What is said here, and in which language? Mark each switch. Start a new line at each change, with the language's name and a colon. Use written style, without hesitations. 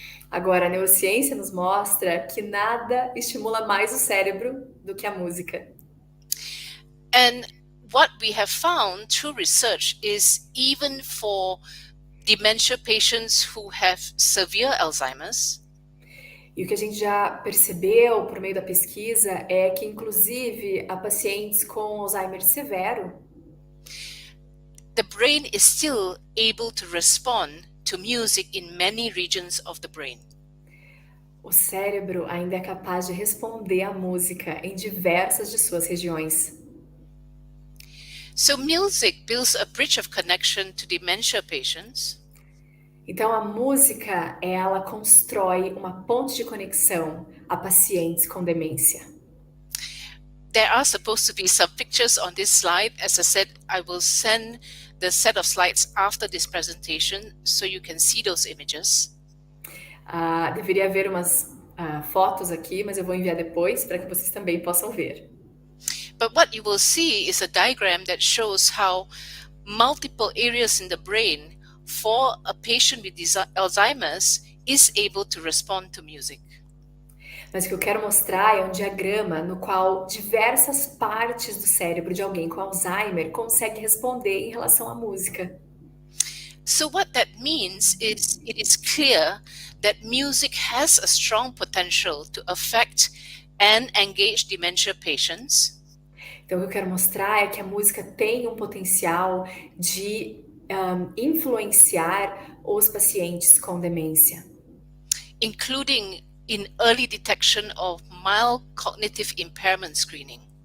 Portuguese: Agora, a neurociência nos mostra que nada estimula mais o cérebro do que a música.
English: And what we have found through research is even for dementia patients who have severe Alzheimer's,
Portuguese: e o que a gente já percebeu por meio da pesquisa é que, inclusive, a pacientes com Alzheimer severo,
English: the brain is still able to respond to music in many regions of the brain.
Portuguese: O cérebro ainda é capaz de responder à música em diversas de suas regiões.
English: So music builds a bridge of connection to dementia patients.
Portuguese: Então, a música, ela constrói uma ponte de conexão a pacientes com demência.
English: There are supposed to be some pictures on this slide. As I said, I will send the set of slides after this presentation so you can see those images.
Portuguese: Deveria haver umas fotos aqui, mas eu vou enviar depois para que vocês também possam ver.
English: But what you will see is a diagram that shows how multiple areas in the brain for a patient with Alzheimer's is able to respond to music.
Portuguese: Mas o que eu quero mostrar é um diagrama no qual diversas partes do cérebro de alguém com Alzheimer conseguem responder em relação à música.
English: So what that means is it is clear that music has a strong potential to affect and engage dementia patients.
Portuguese: Então, o que eu quero mostrar é que a música tem um potencial de influenciar os pacientes com demência,
English: including in early detection of mild cognitive impairment screening.